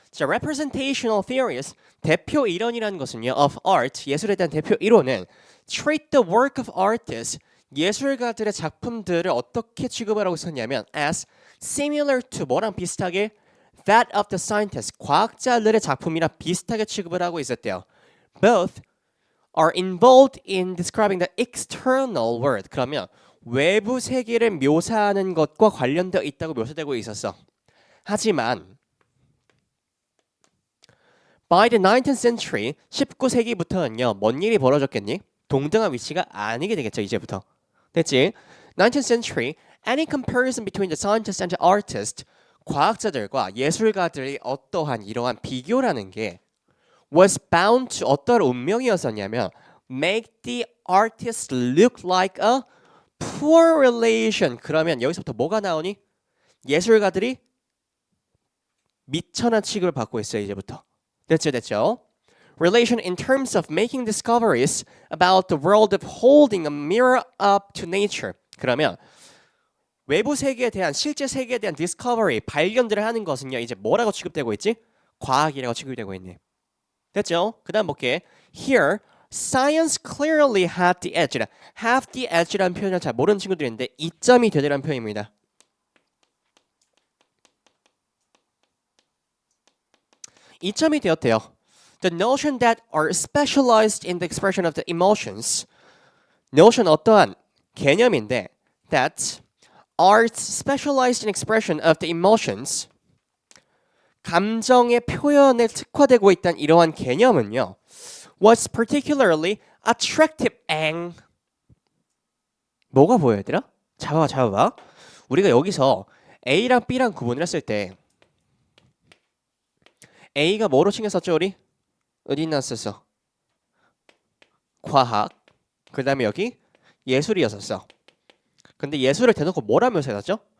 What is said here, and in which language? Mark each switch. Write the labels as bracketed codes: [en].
[ko] 자, [en] representational theories, [ko] 대표 이론이라는 것은요, [en] of art, [ko] 예술에 대한 대표 이론은 [en] treat the work of artists, [ko] 예술가들의 작품들을 어떻게 취급을 하고 있었냐면 [en] as similar to [ko] 뭐랑 비슷하게 [en] that of the scientists, [ko] 과학자들의 작품이랑 비슷하게 취급을 하고 있었대요. [en] Both are involved in describing the external world. [ko] 그러면 외부 세계를 묘사하는 것과 관련되어 있다고 묘사되고 있었어. [en] 하지만 by the 19th century, [ko] 19세기부터는요. 뭔 일이 벌어졌겠니? 동등한 위치가 아니게 되겠죠. 이제부터. 됐지? [en] 19th century, any comparison between the scientists and the artists, [ko] 과학자들과 예술가들의 어떠한 이러한 비교라는 게 [en] was bound to [ko] 어떤 운명이었었냐면 [en] make the artist look like a poor relation. [ko] 그러면 여기서부터 뭐가 나오니? 예술가들이 미천한 취급을 받고 있어요. 이제부터. 됐죠? [en] Relation in terms of making discoveries about the world of holding a mirror up to nature. [ko] 그러면 외부 세계에 대한 실제 세계에 대한 discovery, 발견들을 하는 것은요. 이제 뭐라고 취급되고 있지? 과학이라고 취급되고 있네. 됐죠? 그 다음 볼게. [en] Here, science clearly had the edge. have the edge [ko] 라는 표현을 잘 모르는 친구들이 있는데 이점이 되더라는 표현입니다. 이점이 되었대요. [en] The notion that are specialized in the expression of the emotions. notion [ko] 어떠한 개념인데 [en] that are specialized in expression of the emotions. [ko] 감정의 표현에 특화되고 있다는 이러한 개념은요. [en] was particularly attractive and [ko] 뭐가 보여야 되나? 잡아봐. 우리가 여기서 A랑 B랑 구분을 했을 때 A가 뭐로 챙겼었죠 우리? 어디 났었어? 과학. 그 다음에 여기 예술이었었어. 근데 예술을 대놓고 뭐라 묘사했었죠?